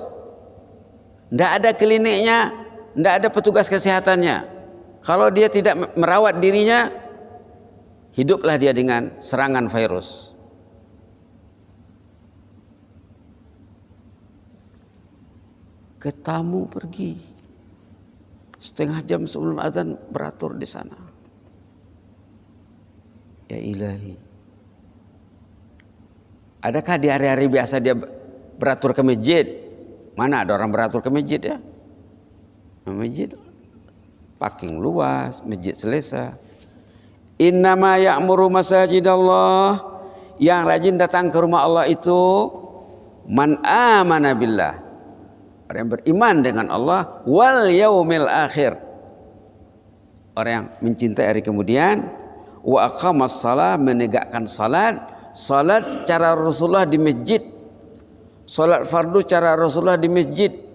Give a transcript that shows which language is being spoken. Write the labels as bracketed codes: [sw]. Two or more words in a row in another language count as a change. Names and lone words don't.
[ms] Tidak ada kliniknya, tidak ada petugas kesehatannya. Kalau dia tidak merawat dirinya, hiduplah dia dengan serangan virus. Ke tamu pergi, setengah jam sebelum azan beratur di sana. Ya ilahi, adakah di hari-hari biasa dia beratur ke masjid? Mana ada orang beratur ke masjid ya? Masjid parking luas, masjid selesa. [ar] إنما يعمر مساجد الله, [ms] yang rajin datang ke rumah Allah itu [ar] من آمن بالله, [ms] orang yang beriman dengan Allah, [ar] واليوم الآخر, [ms] orang yang mencintai hari kemudian, [ar] وأقام الصلاة, [ms] menegakkan salat. Salat cara Rasulullah di masjid, salat fardu cara Rasulullah di masjid.